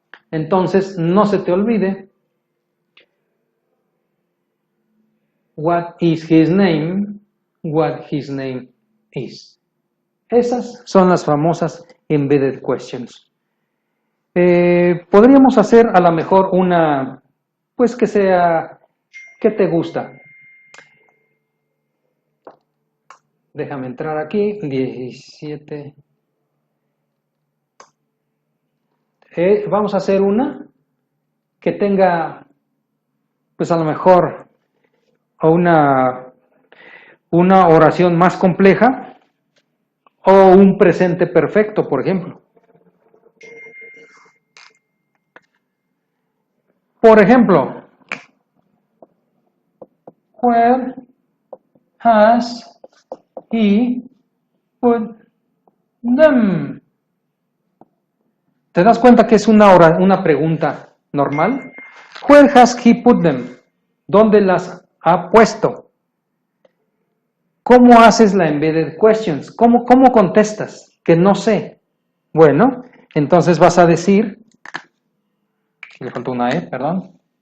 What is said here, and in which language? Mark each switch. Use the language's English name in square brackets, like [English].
[Spanish] Entonces, no se te olvide, [English] what is his name, what his name is. [Spanish] Esas son las famosas embedded questions. Podríamos hacer a lo mejor una, pues que sea, ¿qué te gusta? Déjame entrar aquí, 17. Vamos a hacer una que tenga, pues a lo mejor, una oración más compleja o un presente perfecto, por ejemplo. Por ejemplo, [English] where has he put them? [Spanish] ¿Te das cuenta que es una pregunta normal? [English] Where has he put them? [Spanish] ¿Dónde las ha puesto? ¿Cómo haces la embedded questions? ¿Cómo contestas? Que no sé. Bueno, entonces vas a decir, le faltó una E, perdón.